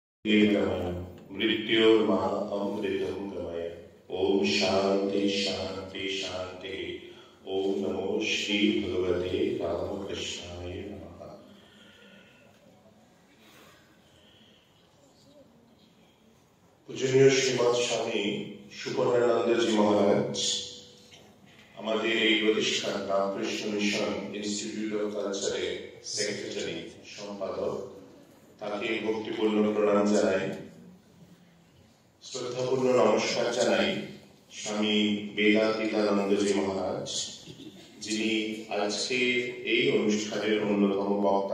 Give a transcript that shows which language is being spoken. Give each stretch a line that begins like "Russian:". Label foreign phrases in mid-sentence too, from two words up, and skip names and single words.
Sanskrit: मृत्योर्महामृतम् गमय। ओम शांति शांति शांति। ओम नमो श्री भगवते रामकृष्णाय नमः।
Bangla: পূজনীয় শ্রীমদ স্বামী সুপর্ণানন্দ জি মহারাজ আমাদের এই প্রতিষ্ঠান রামকৃষ্ণ মিশন ইনস্টিটিউট অফ কালচারের সেক্রেটারি সম্পাদক, তাকে ভক্তিপূর্ণ প্রণাম জানাই, শ্রদ্ধাপূর্ণ নমস্কার জানাই স্বামী বেদাতীতানন্দ জি মহারাজ, যিনি আজকে এই অনুষ্ঠানের অন্যতম বক্তা।